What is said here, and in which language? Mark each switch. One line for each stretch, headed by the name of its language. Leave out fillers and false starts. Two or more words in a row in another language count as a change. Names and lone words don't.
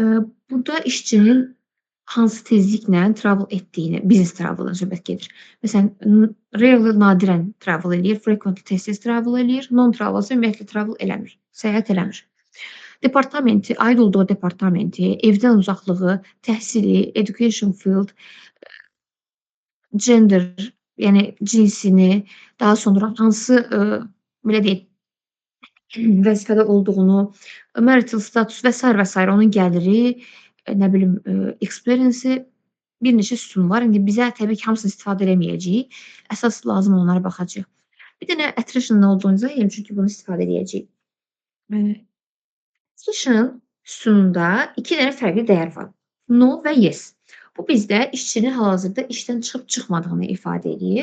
Azerbaijani: Burada işçinin hansı tezliklə travel etdiyini,
English: business travel'dan
Azerbaijani: söhbət gedir. Məsələn, rarely nadirən travel eləyir, frequently tez-tez travel eləyir, non-travel isə ümumiyyətlə travel eləmir, səyahət eləmir. Departamenti, aid olduğu departamenti, evdən uzaqlığı, təhsili,
English: education field, gender,
Azerbaijani: yəni cinsini, daha sonra hansı, belə deyək, vəzifədə olduğunu,
English: marital status
Azerbaijani: və sair və sair, onun gəliri, nə bilim, experience-i, bir neçə sütun var. İndi bizə təbii ki, hamısını istifadə eləməyəcəyik. Əsas lazım olanlara baxacağıq. Bir dənə attrition nə olduğunu izah edirəm, çünki bunu istifadə edəcəyik. Attrition sütununda 2 dənə fərqli dəyər var. No və yes. Bu bizdə işçinin hal-hazırda işdən çıxıb çıxmadığını ifadə edir.